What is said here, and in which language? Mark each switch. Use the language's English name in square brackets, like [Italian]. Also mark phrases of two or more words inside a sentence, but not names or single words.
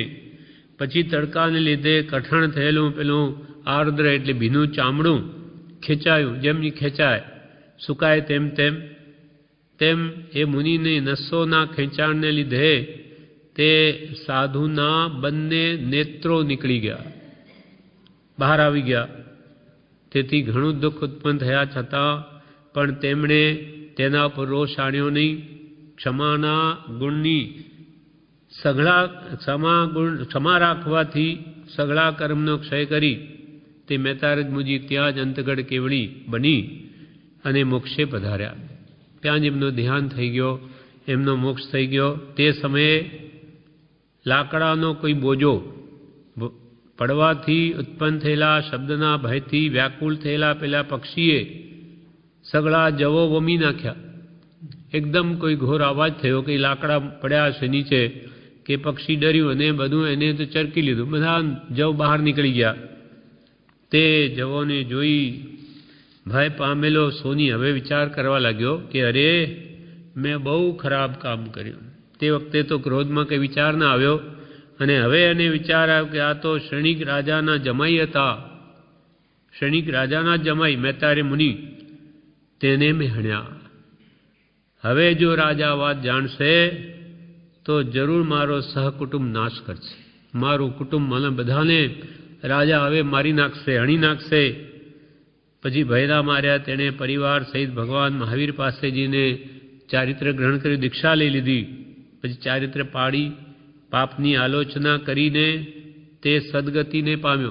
[Gujarati] પછી તડકાને લીધે કઠણ થયેલું પેલું આર્દ્ર એટલે ભીનું ચામડું ખેંચાયું। જેમની ખેંચાય સુકાય તેમ તેમ તેમ એ મુનિને નસોના ખેંચાણને લીધે તે સાધુના બંને નેત્રો નીકળી ગયા, બહાર આવી ગયા। તેથી ઘણું દુઃખ ઉત્પન્ન થયા છતાં પણ તેમણે તેના પર રોષ આણ્યો નહીં। ક્ષમાના ગુણની ક્ષમા રાખવાથી સઘળા કર્મનો ક્ષય કરી તે મેતારજ મુનિ ત્યાં જ અંતગઢ કેવળી બની અને મોક્ષે પધાર્યા। ત્યાં જ એમનો ધ્યાન થઈ ગયો, એમનો મોક્ષ થઈ ગયો। તે સમયે લાકડાનો કોઈ બોજો પડવાથી ઉત્પન્ન થયેલા શબ્દના ભયથી વ્યાકુળ થયેલા પેલા પક્ષીએ સગળા જવો વમી નાખ્યા। એકદમ કોઈ ઘોર અવાજ થયો કે લાકડાં પડ્યાં છે નીચે કે પક્ષી ડર્યું અને બધું એને તો ચરકી લીધું। બધા જવ બહાર નીકળી ગયા। તે જવોને જોઈ ભય પામેલો સોની હવે વિચાર કરવા લાગ્યો કે અરે મેં બહુ ખરાબ કામ કર્યું। તે વખતે તો ક્રોધ માં કંઈ વિચાર ન આવ્યો અને હવે એને વિચાર આવ્યો કે આ તો શ્રેણિક રાજાના જમાઈ હતા। શ્રેણિક રાજાના જમાઈ મેતારજ મુનિ તેને મેં હણ્યા। હવે જો રાજા વાત જાણશે તો જરૂર મારો સહકુટુંબ નાશ કરશે. મારું કુટુંબ મને બધાને રાજા હવે મારી નાખશે, હણી નાખશે. પછી ભયરા માર્યા. તેણે પરિવાર સહિત ભગવાન મહાવીર પાસે જઈને ચારિત્ર ગ્રહણ કરી દીક્ષા લઈ લીધી. પછી ચારિત્ર પાડી પાપની આલોચના કરીને તે સદગતિને પામ્યો.